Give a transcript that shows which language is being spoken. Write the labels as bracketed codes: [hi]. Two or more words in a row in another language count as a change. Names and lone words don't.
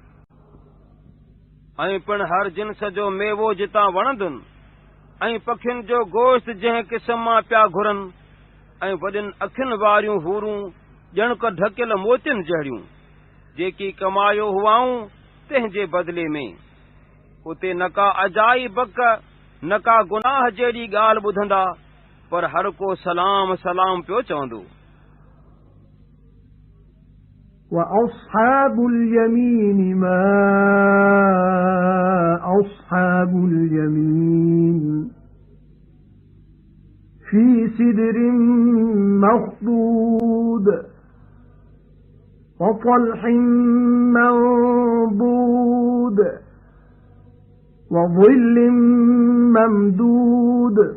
[sd] ऐं पिणु हर जिन्स जो मेवो जितां वणंदुनि, ऐं पखियुनि जो गोश्त जंहिं क़िस्म मां पिया घुरनि, ऐं वॾियुनि अखियुनि वारियूं हूरूं ॼण को ढकियल मोतियुनि जहिड़ियूं, जेकी कमायो हुआऊं तंहिंजे बदिले में। उते न का अजाई बक न का गुनाह जहिड़ी ॻाल्हि ॿुधंदा, पर हर को सलाम सलाम पियो चवंदो। [ar] وَأَصْحَابُ الْيَمِينِ مَا أَصْحَابُ الْيَمِينِ فِي سِدْرٍ مَّخْضُودٍ وطلح منضود وظل ممدود